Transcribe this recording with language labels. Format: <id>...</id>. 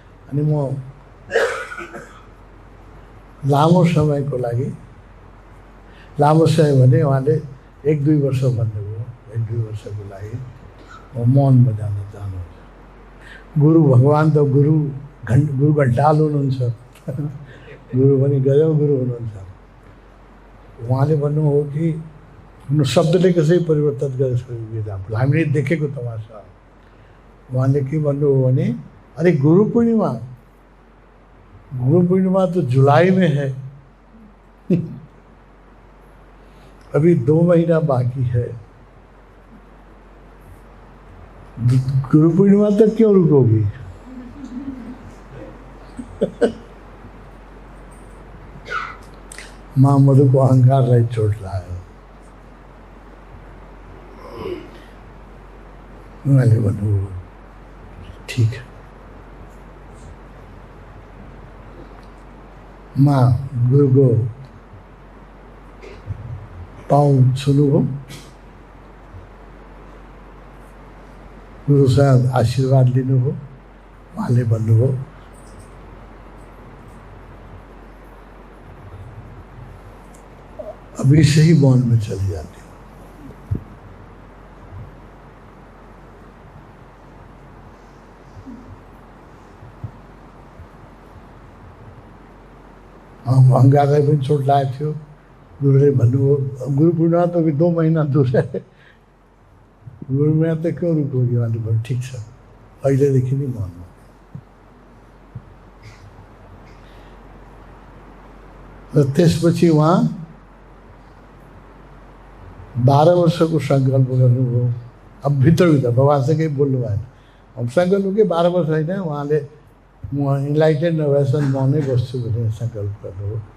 <ne>अनि म लामो समयको लागि, लामो समय भने उहाँले 1-2 वर्ष भन्नुभयो, 1-2 वर्षको लागि म मौनमा जान चाहनुहुन्छ। गुरु भगवान् त गुरु घण्टाल हुनुहुन्छ, गुरु पनि गजब गुरु हुनुहुन्छ। उहाँले भन्नुभयो कि शब्दले कसरी परिवर्तन गरेर हामीले देखेको तमासा। उहाँले के भन्नुभयो भने</ne> <hi>अरे गुरु पूर्णिमा तो जुलाई में है, अभी 2 महीना बाकी है, गुरु पूर्णिमा तक क्यों रुकोगी?</hi> <ne>महामधु को अहंकारलाई चोट लाग्यो। उहाँले भन्नुभयो ठिक। गुरुको पाउ छुनुभयो, गुरुसँग आशीर्वाद लिनुभयो। उहाँले भन्नुभयो</ne> <hi>अभी से ही मौन में चली जाती हूँ।</hi> <ne>अहंकारलाई पनि चोट लागेको थियो। गुरुले भन्नुभयो</ne> <hi>गुरु पूर्णिमा त अभी 2 महीना दूर है, गुरु पूर्णिमा त क्यों रुकोगी?</hi> <ne>उहाँले भन्नु ठिक छ, अहिलेदेखि नै मौनमा। र त्यसपछि उहाँ 12 वर्षको सङ्कल्प गर्नुभयो। अब भित्रभित्र भगवान्सँग केही बोल्नु भएन। अब सङ्कल्प के 12 वर्ष होइन, उहाँले म इन्लाइटेड नभएसम्म म नै बस्छु भनेर सङ्कल्प गर्नुभयो।</ne>